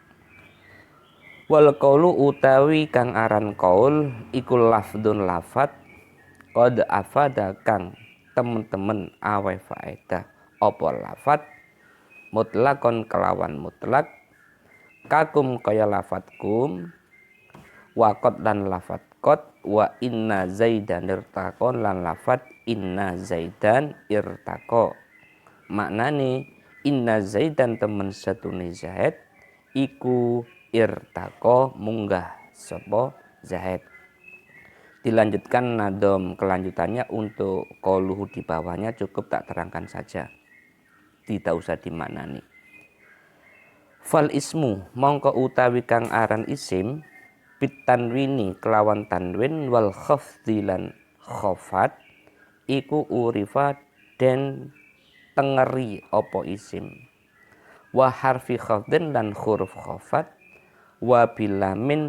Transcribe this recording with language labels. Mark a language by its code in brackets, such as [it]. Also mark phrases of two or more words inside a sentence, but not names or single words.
[ar] والقول [jv] utawi kang aran qaul iku lafdun lafat [ar] قد أفاد [jv] kang temen-temen aweh faedah apa lafat mutlakon kelawan mutlak kakum kaya lafat kum waqad lan lafat qad [ar] وإن زيدا ارتقى [jv] lan lafat [ar] إن زيدا ارتقى [jv] maknane [ar] إن زيدا [jv] temen satune zaid iku irtaqo munggah sapa zaid. [id] Dilanjutkan nadom kelanjutannya untuk qauluhu di bawahnya cukup tak terangkan saja tidak usah dimaknani. [ar] فالاسم [jv] mongko utawi kang aran isim bitanwini kelawan tanwin [ar] والخفض [jv] lan khafat iku urifa den tengeri apa isim [ar] وحرف خفض [jv] lan huruf khafat [ar] وبلام